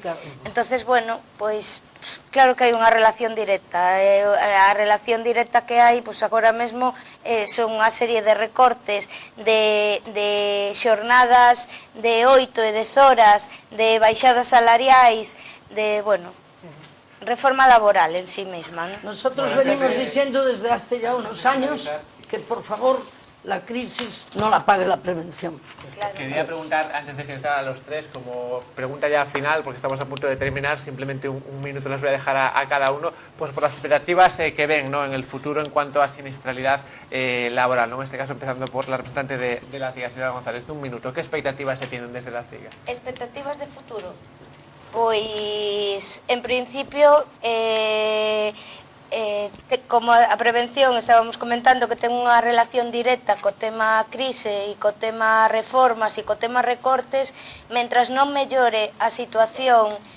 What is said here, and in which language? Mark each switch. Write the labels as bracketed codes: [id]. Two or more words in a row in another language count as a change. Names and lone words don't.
[es] Entonces, bueno, [gl] pois claro que hai unha relación directa. A relación directa que hai, pois agora mesmo, son unha serie de recortes de xornadas de 8 e 10 horas, de baixadas salariais, de, bueno, reforma laboral en sí mesma, ¿no? [es] Nosotros venimos diciendo desde hace ya unos años que, por favor, la crisis no la pague la prevención. Claro. Quería preguntar, antes de finalizar a los tres, como pregunta ya final, porque estamos a punto de terminar, simplemente un minuto les voy a dejar a cada uno, pues por las expectativas que ven, ¿no?, en el futuro en cuanto a sinistralidad laboral, ¿no? En este caso empezando por la representante de la CIGA, señora González, un minuto. ¿Qué expectativas se tienen desde la CIGA? [gl] Expectativas de futuro? Pois, en principio, como a prevención estábamos comentando que ten unha relación directa co tema crise e co tema reformas e co tema recortes, mentras non mellore a situación